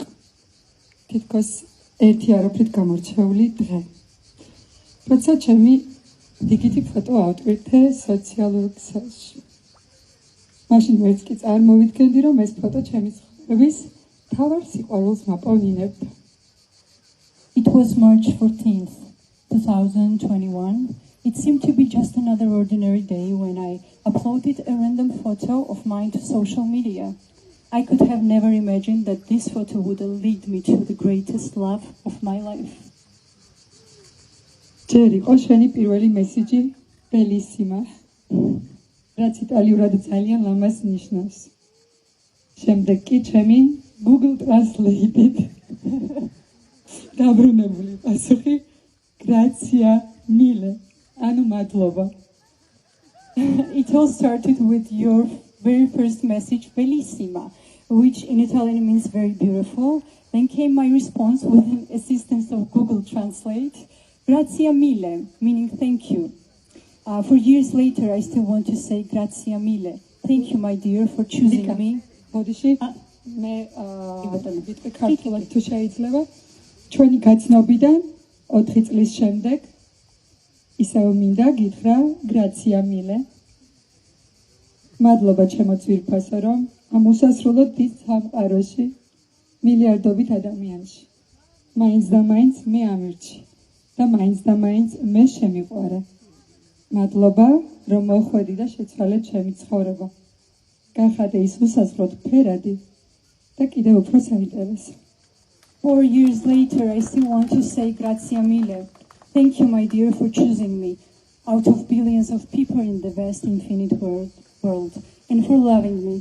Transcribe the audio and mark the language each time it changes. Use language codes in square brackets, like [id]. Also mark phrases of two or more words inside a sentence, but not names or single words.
[ka] თითქოს ერთი არაფრით გამორჩეული დღე. როცა ჩემი დიგიტი ფოტო ავტვირთე სოციალურ ქსელში. მაშინ ვერც კი წარმოვიდგენდი, რომ ეს ფოტო ჩემი ცხოვრების მთავარ სიყვარულს მაპოვნინებდა. [en] It was March 14th, 2021. It seemed to be just another ordinary day when I uploaded a random photo of mine to social media. I could have never imagined that this photo would lead me to the greatest love of my life. [ka] ჯერ იყო შენი პირველი მესიჯი ბელისიმა, რაც იტალიურად ძალიან ლამაზ ნიშნავს. შემდეგ კი ჩემი Google Translate-ით დაბრუნებული პასუხი [it] Grazie mille. [ka] ანუ მადლობა. [en] It all started with your very first message, Bellissima, which in Italian means very beautiful. Then came my response with the assistance of Google Translate, [it] Grazie mille, [en] meaning thank you. For years later, I still want to say [it] Grazie mille. [en] Thank you, my dear, for choosing me. [ka] ბოდიში მე ვიტყვი ქართულად თუ შეიძლება. ჩვენი გაცნობიდან 4 წლის შემდეგ ისევ მინდა გითხრა [it] Grazie mille. [ka] მადლობა ჩემო ძვირფასო, რომ ამოსასრულოთ დიდ სამყაროში მილიარდობით ადამიანში. მაინც და მაინც მე ამირჩი და მაინც და მაინც მე შემიყვარე. მადლობა, რომ მოხვედი და შეცვალე ჩემი ცხოვრება. გახადე ის უსასრულოდ ფერადი და კიდევ უფრო საინტერესო. [en] 4 years later, I still want to say [it] Grazie mille. [en] Thank you, my dear, for choosing me out of billions of people in the vast infinite world and for loving me.